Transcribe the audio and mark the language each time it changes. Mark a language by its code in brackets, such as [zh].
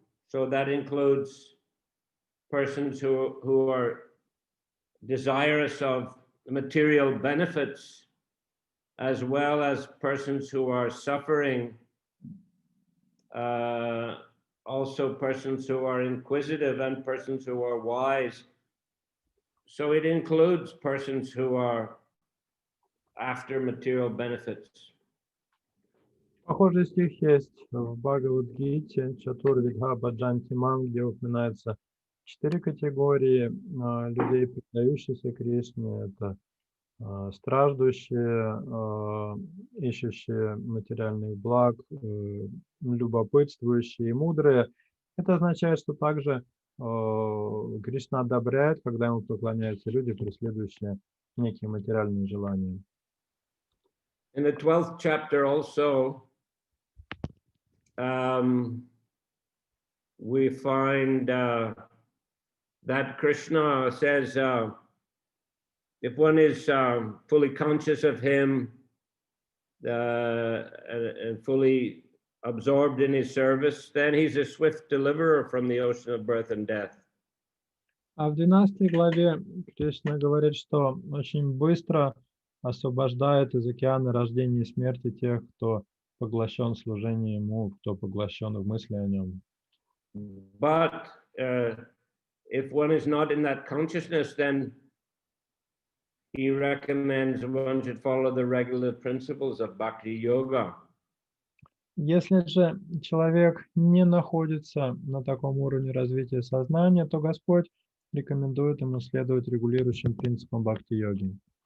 [en] So that includes persons who are desirous of material benefits, as well as persons who are suffering, also persons who are inquisitive and persons who are wise. So it includes persons who are after material benefits. [ru] Похожий стих есть в Бхагавад-гите [sa] Чатурвидха Баджантимам, [ru] где упоминается 4 категории людей, предающихся Кришне. Это страждущие, ищущие материальных благ, любопытствующие и мудрые. Это означает, что также Кришна одобряет, когда ему поклоняются люди, преследующие некие материальные желания. [en] In the 12th chapter also, we find that Krishna says, if one is fully conscious of him and fully absorbed in his service, then he's a swift deliverer from the ocean of birth and death. [ru] А в 12 главе Кришна говорит, что очень быстро освобождает из океана рождения и смерти тех, кто поглощен служением ему, кто поглощен в мысли о нем. [en] But if one is not in that consciousness, then he recommends one should follow the regular principles of Bhakti Yoga. [ru] Если же человек не находится на таком уровне развития сознания, то Господь рекомендует ему следовать регулирующим принципам бхакти-йоги.